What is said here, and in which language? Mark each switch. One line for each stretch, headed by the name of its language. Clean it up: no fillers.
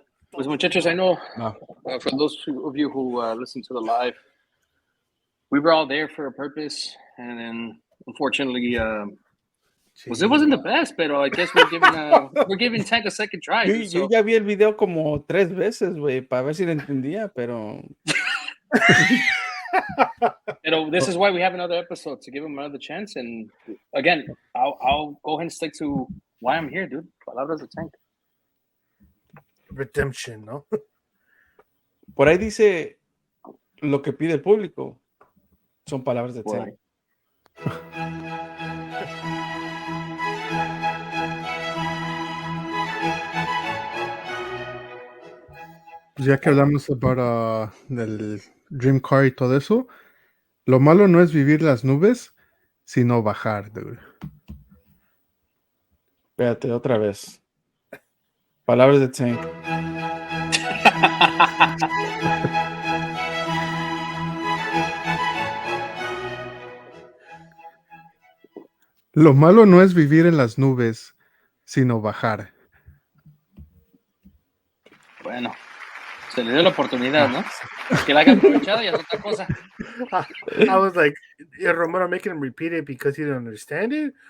English: Pues muchachos, I know for those of you who listen to the live, we were all there for a purpose, and then unfortunately, it wasn't the best, but I guess we're giving Tank a second try. Yo, dude, yo so-
Spanish: ya vi el video como 3 veces, güey, para ver si lo entendía, pero
English: This is why we have another episode, to give him another chance. And again, I'll go ahead and stick to why I'm here, dude.
Spanish: Palabras de Tank.
English: Redemption, ¿no?
Spanish: por ahí dice lo que pide el público. Son palabras de Por Tank. ahí. Pues ya que hablamos del Dream Car y todo eso, lo malo no es vivir las nubes, sino bajar, dude. Espérate, otra vez. Palabras de Tank. Lo malo no es vivir en las nubes, sino bajar. Bueno, se le dio la oportunidad, ¿no? Que la haya aprovechado y es otra cosa.
English: I was like, is Romero making him repeat it because he didn't understand it?